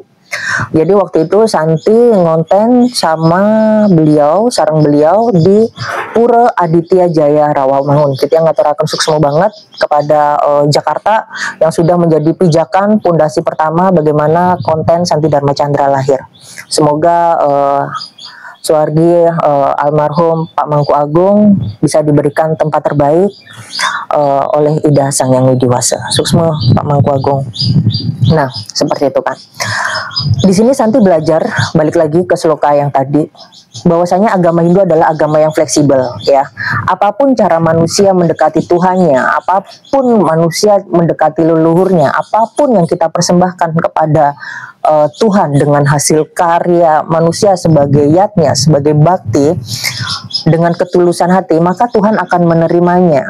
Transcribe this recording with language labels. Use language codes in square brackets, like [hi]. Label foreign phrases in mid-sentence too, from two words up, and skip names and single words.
[id] Jadi waktu itu Santi ngonten sama beliau, sareng beliau di Pura Aditya Jaya Rawamangun. Kita yang [ban] ngaturaken suksma [id] banget kepada Jakarta yang sudah menjadi pijakan pondasi pertama bagaimana konten Santi Dharma Chandra lahir. Semoga suwargi almarhum Pak Mangku Agung bisa diberikan tempat terbaik oleh Ida Sang Yang Widi Wase. Suksma Pak Mangku Agung. Nah, seperti itu kan. Di sini Santi belajar balik lagi ke sloka yang tadi, bahwasanya agama Hindu adalah agama yang fleksibel ya. Apapun cara manusia mendekati Tuhannya, apapun manusia mendekati leluhurnya, apapun yang kita persembahkan kepada Tuhan dengan hasil karya manusia sebagai yatnya, sebagai bakti, dengan ketulusan hati, maka Tuhan akan menerimanya.